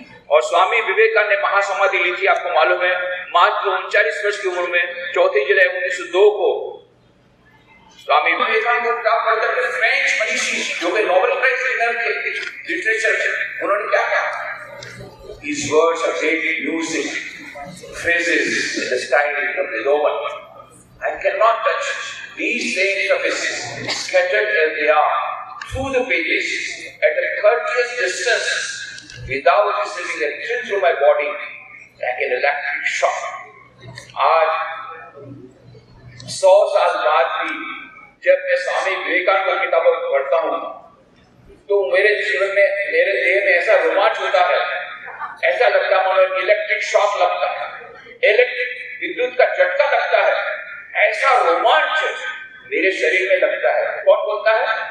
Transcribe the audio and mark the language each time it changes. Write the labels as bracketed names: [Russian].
[Hindi] और स्वामी विवेकानंद ने महासमाधि ली थी, आपको मालूम है, मात्र 39 वर्ष की उम्र में 4 जुलाई 1902 को स्वामी विवेकानंद को किताब पढ़कर फ्रेंच मनीषी जो कि नोबेल प्राइज विनर थे लिटरेचर में, उन्होंने क्या कहा? [English] His words are daily music, phrases in the style of the Roman. I cannot touch these sayings of his, scattered as they are through the pages at a courteous distance, without receiving a thrill through my body like an electric shock. [Hindi] आज 100 साल बाद भी जब मैं स्वामी विवेकानंद की किताबों को पढ़ता हूँ तो मेरे जीवन में, मेरे देह में ऐसा रोमांच होता है, ऐसा लगता है इलेक्ट्रिक शॉक लगता है, इलेक्ट्रिक विद्युत का झटका लगता है, ऐसा रोमांच मेरे शरीर में लगता है। कौन बोलता है?